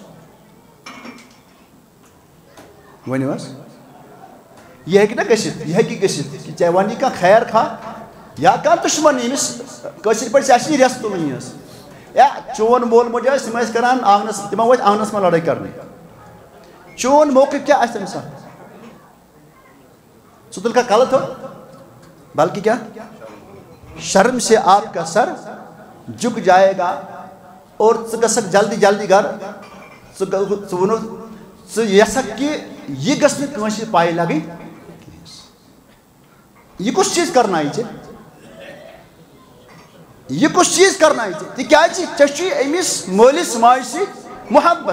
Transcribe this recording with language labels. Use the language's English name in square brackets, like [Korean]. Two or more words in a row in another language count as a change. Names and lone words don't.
[Kashmiri] ؤنِو حظ یہ ہیٚکہِ نا گٔژھِتھ، یہ ہیٚکہِ گٔژھِتھ کہ ژےٚ وَنی کانٛہہ خیر خواہ یا کانٛہہ دُشمن ییٚمِس کٲشِر پٲٹھۍ ژےٚ آسی رٮ۪س تُلٕنۍ حظ یا چون مول موج ٲسۍ تِم ٲسۍ کران آنگنس تِمو ؤتھۍ آنگنس منٛز لڑٲے کرنہِ. چون موقف کیٛاہ آسہِ تَمہِ ساتہٕ؟ ژٕ تُل کانٛہہ کلہٕ تھوٚد بلکہ [Urdu] کیا شرم سے آپ کا سر جھک جائے گا [Kashmiri] اور ژٕ گژھکھ جلدی جلدی گھر. ژٕ ووٚنُکھ ژٕ یژھکھ کہ یہ گژھِ نہٕ کٲنٛسہِ پاے لگٕنۍ. یہ کُس چیٖز کرنایہِ ژےٚ؟ یہ کُس چیٖز کرنایہِ ژےٚ؟ تِکیٛازِ ژےٚ چھُے أمِس مٲلِس ماجہِ سۭتۍ محبت.